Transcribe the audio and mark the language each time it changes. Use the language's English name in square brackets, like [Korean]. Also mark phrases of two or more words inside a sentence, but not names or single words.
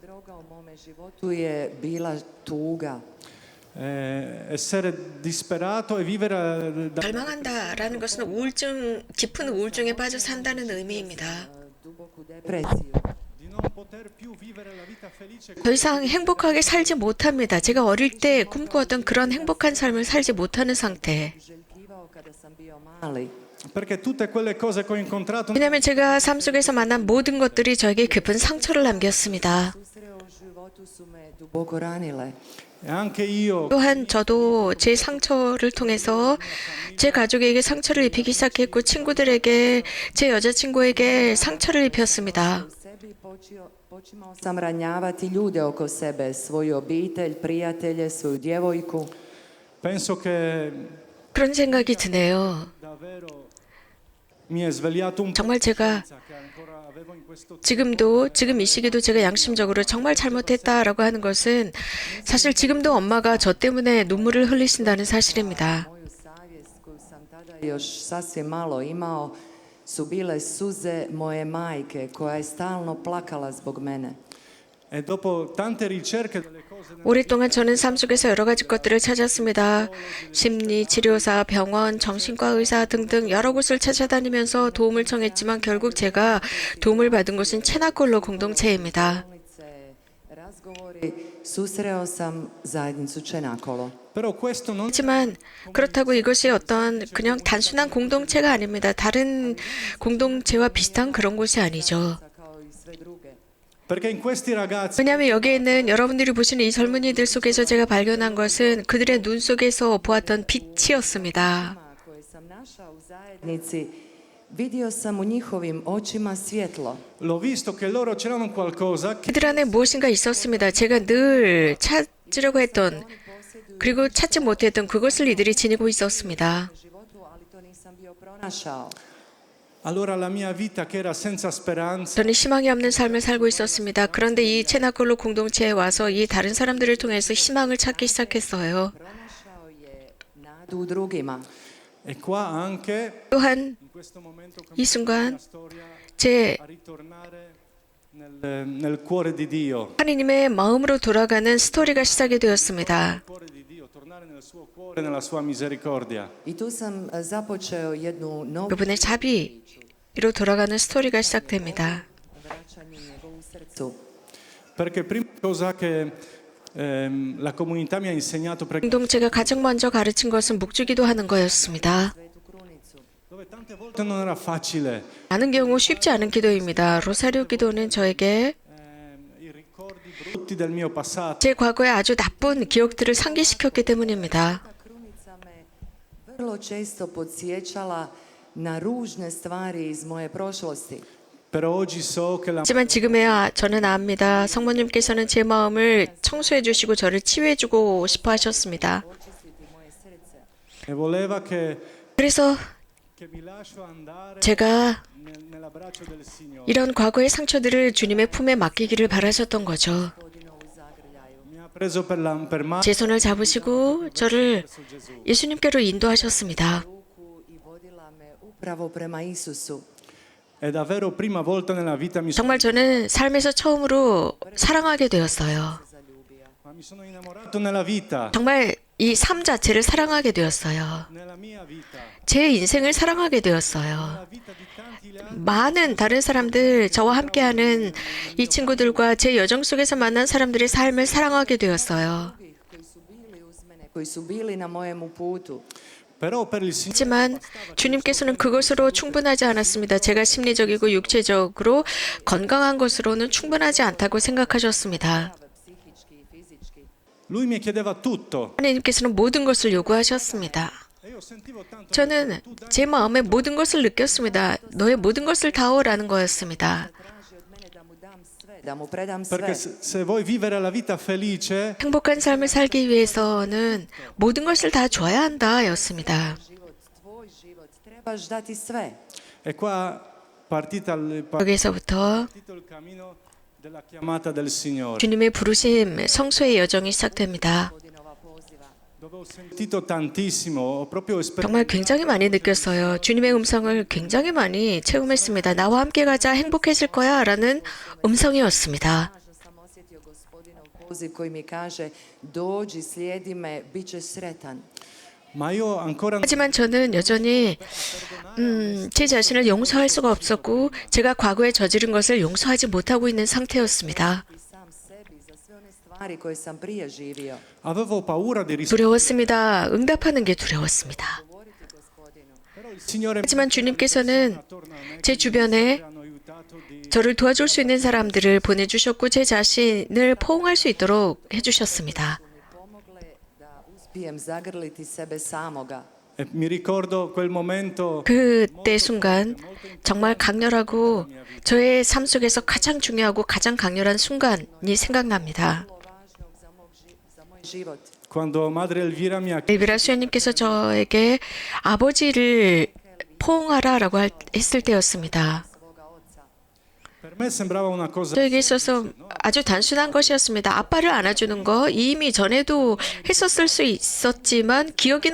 [Croatian] Droga u mome životu je bila tuga. [Italian] è essere disperato e vivere da [Korean] 갈망한다라는 것은 우울증, 깊은 우울증에 빠져 산다는 의미입니다. [Croatian] Duboku depresiju. [Italian] di non poter più vivere la vita felice. [Korean] 더 이상 행복하게 살지 못합니다. 제가 어릴 때 꿈꾸었던 그런 행복한 삶을 살지 못하는 상태. [Croatian] Željkivao kada sam bio mali. [Italian] Perché tutte quelle cose che ho incontrato [Korean] 왜냐하면 제가 삶 속에서 만난 모든 것들이 저에게 깊은 상처를 남겼습니다. [Croatian] Susreo u životu su me duboko ranile. [Italian] e anche io [Korean] 또한 저도 제 상처를 통해서 제 가족에게 상처를 입히기 시작했고 친구들에게 제 여자친구에게 상처를 입혔습니다. [Croatian] U sebi počimao sam ranjavati ljude oko sebe, svoju obitelj, prijatelje, svoju djevojku. [Italian] penso che [Korean] 그런 생각이 드네요. [Italian] davvero mi è svegliato un po' [Korean] 정말 제가 [Italian] che ancora avevo in questo [Korean] 지금 이 시기도 제가 양심적으로 정말 잘못했다라고 하는 것은 사실 지금도 엄마가 저 때문에 눈물을 흘리신다는 사실입니다. [Croatian] Moju savjest koju sam tada još sasvim malo imao su bile suze moje majke koja je stalno plakala zbog mene. [Italian] E dopo tante ricerche delle cose [Korean] 오랫동안 저는 삶 속에서 여러 가지 것들을 찾았습니다. 심리 치료사, 병원, 정신과 의사 등등 여러 곳을 찾아다니면서 도움을 청했지만 결국 제가 도움을 받은 곳은 체나콜로 공동체입니다. [Croatian] Razgovori, susreo sam zajednicu Čenakolo. [Italian] però questo non [Korean] 하지만 그렇다고 이것이 어떤 그냥 단순한 공동체가 아닙니다. 다른 공동체와 비슷한 그런 곳이 아니죠. [Croatian] Kao i sve druge. [Italian] perché in questi ragazzi [Korean] 왜냐하면 여기에 있는 여러분들이 보시는 이 젊은이들 속에서 제가 발견한 것은 그들의 눈 속에서 보았던 빛이었습니다. [Croatian] Koje sam našao u zajednici, vidio sam u njihovim očima svjetlo. [Italian] l'ho visto che loro c'erano qualcosa che [Korean] 그들 안에 무엇인가 있었습니다. 제가 늘 찾으려고 했던 그리고 찾지 못했던 그것을 이들이 지니고 있었습니다. [Croatian] životu, ali to nisam bio pronašao. [Italian] allora la mia vita che era senza speranza [Korean] 저는 희망이 없는 삶을 살고 있었습니다. 그런데 이 체나콜로 공동체에 와서 이 다른 사람들을 통해서 희망을 찾기 시작했어요. [Croatian] Pronašao je nadu u drugima. [Italian] e qua anche [Korean] 또한 [Italian] in questo momento [Korean] 이 순간 [Italian] la storia [Korean] 제 [Italian] a ritornare nel cuore di Dio, [Korean] 하느님의 마음으로 돌아가는 스토리가 시작이 되었습니다. [Italian] nel cuore di Dio, tornare nel suo cuore, nella sua misericordia. [Croatian] I tu sam započeo jednu novu [Korean] 그분의 자비로 돌아가는 스토리가 시작됩니다. [Croatian] vraćanje njegovu srcu. [Italian] Perché prima cosa che la comunità mi ha insegnato, [Korean] 공동체가 가장 먼저 가르친 것은 묵주기도 하는 거였습니다. [Croatian] Svetu krunicu. [Italian] dove tante volte non era facile, [Korean] 많은 경우 쉽지 않은 기도입니다. 로사리오 기도는 저에게 [Italian] i ricordi brutti del mio passato [Korean] 제 과거의 아주 나쁜 기억들을 상기시켰기 때문입니다. [Croatian] Ta krunica me vrlo često podsjećala na ružne stvari iz moje prošlosti. [Italian] però oggi so che la [Korean] 하지만 지금에야 저는 압니다. 성모님께서는 제 마음을 청소해 주시고 저를 치유해 주고 싶어 하셨습니다. [Croatian] Očistiti moje srce. [Italian] e voleva [Korean] 그래서 [Italian] che mi lascio andare [Korean] 제가 [Italian] nell'abbraccio del Signore. [Korean] 이런 과거의 상처들을 주님의 품에 맡기기를 바라셨던 거죠. [Croatian] Gospodinovu zagrljaju. [Italian] Mi ha preso per mano [Korean] 제 손을 잡으시고 저를 예수님께로 인도하셨습니다. [Croatian] Ruku i vodila me upravo prema Isusu. [Italian] è davvero prima volta nella vita [Korean] 정말 저는 삶에서 처음으로 사랑하게 되었어요. [Italian] ma mi sono innamorato nella vita, [Korean] 정말 이 삶 자체를 사랑하게 되었어요. [Italian] nella mia vita, [Korean] 제 인생을 사랑하게 되었어요. [Italian] nella vita di tanti altri. [Korean] 많은 다른 사람들, 저와 함께하는 이 친구들과 제 여정 속에서 만난 사람들의 삶을 사랑하게 되었어요. [Croatian] Koji su bili uz mene, koji su bili na mojemu putu. [Italian] Però per il Signore [Korean] 하지만 주님께서는 그것으로 충분하지 않았습니다. 제가 심리적이고 육체적으로 건강한 것으로는 충분하지 않다고 생각하셨습니다. [Croatian] Psihički i fizički. [Italian] Lui mi chiedeva tutto. [Korean] 하나님께서는 모든 것을 요구하셨습니다. [Italian] E io sentivo tanto [Korean] 저는 제 마음에 모든 것을 느꼈습니다. 너의 모든 것을 다오라는 거였습니다. [Croatian] Traži od mene da mu dam sve, da mu predam sve. [Italian] perché se vuoi vivere la vita felice, [Korean] 행복한 삶을 살기 위해서는 모든 것을 다 줘야 한다였습니다. [Croatian] Život, tvoj život, trebaš dati sve. [Italian] e qua partita [Korean] 여기서부터 [Italian] partito il cammino della chiamata del Signore, [Korean] 주님의 부르심, 성소의 여정이 시작됩니다. [Croatian] Gospodinova poziva. [Italian] dove ho sentito tantissimo, ho proprio [Korean] 정말 굉장히 많이 느꼈어요. 주님의 음성을 굉장히 많이 체험했습니다. 나와 함께 가자, 행복해질 거야 라는 음성이었습니다. [Croatian] Snažno sam osjetio Gospodinov poziv koji mi kaže dođi, slijedi me, bit ćeš sretan. [Italian] ma io ancora [Korean] 하지만 저는 여전히 제 자신을 용서할 수가 없었고 제가 과거에 저지른 것을 용서하지 못하고 있는 상태였습니다. [Croatian] I sam sebi za sve one stvari koje sam prije živio. [Italian] avevo paura di [Korean] 두려웠습니다. 응답하는 게 두려웠습니다. [Croatian] Govoriti Gospodinu. [Italian] però il Signore [Korean] 하지만 주님께서는 [Italian] attorno a me [Korean] 제 주변에 [Italian] hanno aiutato di [Korean] 저를 도와줄 수 있는 사람들을 보내주셨고 제 자신을 포옹할 수 있도록 해주셨습니다. [Croatian] Mi pomogle da uspijem zagrliti sebe samoga. [Italian] e mi ricordo quel momento [Korean] 그때 순간 정말 강렬하고 저의 삶 속에서 가장 중요하고 가장 강렬한 순간이 생각납니다. [Croatian] Vrlo važnog za moj život. [Italian] quando Madre Elvira mi ha [Korean] 엘비라 수녀님께서 저에게 아버지를 포옹하라라고 했을 때였습니다. [Croatian] Svoga oca. [Italian] per me sembrava una cosa [Korean] 저에게 있어서 아주 단순한 것이었습니다. 아빠를 안아주는 거 이미 전에도 했었을 수 있었지만 기억이 나지 않았습니다.